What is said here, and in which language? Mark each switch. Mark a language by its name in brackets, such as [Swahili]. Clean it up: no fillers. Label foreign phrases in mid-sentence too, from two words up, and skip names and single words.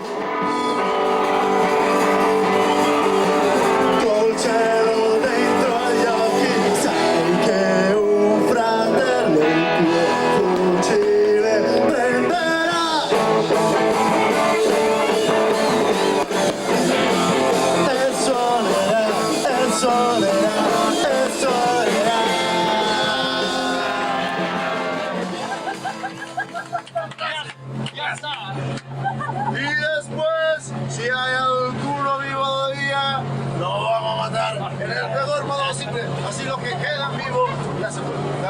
[Italian] Col cielo dentro agli occhi sai che un fratello il tuo fucile prenderà e suonerà, e suonerà, e suonerà. [Spanish] Y después, si hay alguno vivo todavía, lo vamos a matar en el peor modo posible. Así los que quedan vivos, ya se fueron.